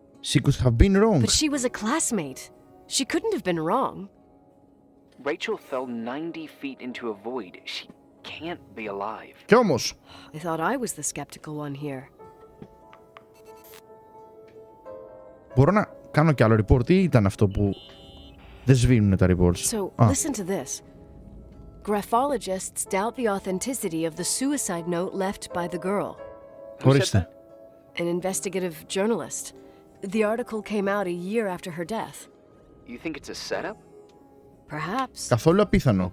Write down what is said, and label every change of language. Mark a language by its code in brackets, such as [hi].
[en] She could have been wrong. But she was a classmate. She couldn't have been wrong. Rachel fell 90 feet into a void. She can't be alive. [el] Κι όμως. [en] I thought I was the skeptical one here. [el] Μπορώ να κάνω κι άλλο report ή ήταν αυτό που δεν σβήνουν τα reports? [en] So, listen to this. Graphologists doubt the authenticity of the suicide note left by the girl. [el] Ορίστε. [en] An investigative journalist. The article came out a year after her death. You think it's a setup? Perhaps. [el] Καθόλου απίθανο.